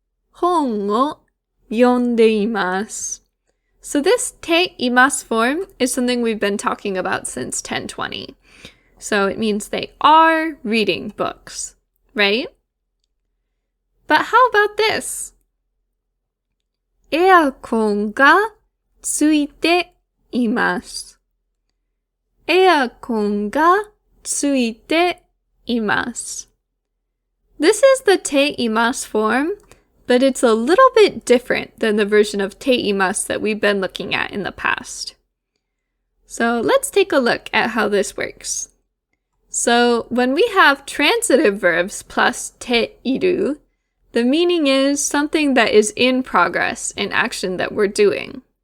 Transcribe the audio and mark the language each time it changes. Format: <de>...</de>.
<ja>本を読んでいます。</ja> <en>So this te imasu form is something we've been talking about since 1020. So it means they are reading books, right? But how about this?</en> <ja>エアコンがついています。エアコンがついています。</ja> <en>This is the te imasu form, but it's a little bit different than the version of te imasu that we've been looking at in the past. So let's take a look at how this works. So when we have transitive verbs plus te iru, the meaning is something that is in progress, an action that we're doing.</en>